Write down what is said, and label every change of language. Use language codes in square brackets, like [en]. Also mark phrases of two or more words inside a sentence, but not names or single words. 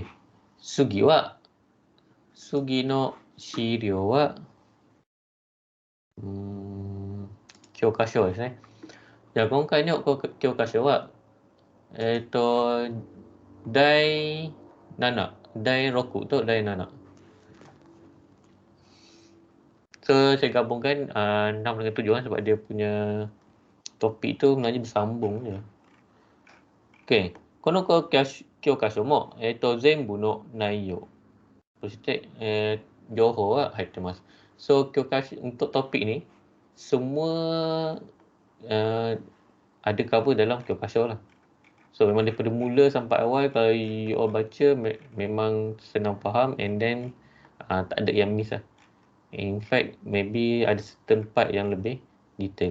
[ja] Sugi no 資料は、教科書ですね。じゃあ今回の教科書は、第7、第6と第 7。 [ms] So, saya gabungkan 6 dengan 7 sebab dia punya topik tu sebenarnya bersambung je. Okay. [ja] この教科書も、全部の内容、そして、情報は入ってます。 [ms] So, untuk topik ni, semua ada cover dalam Kyokasho lah. So, memang daripada mula sampai awal, kalau you all baca, memang senang faham [en] and then [ms] tak ada yang miss lah. [en] In fact, maybe [ms] ada [en] certain part [ms] yang lebih detail.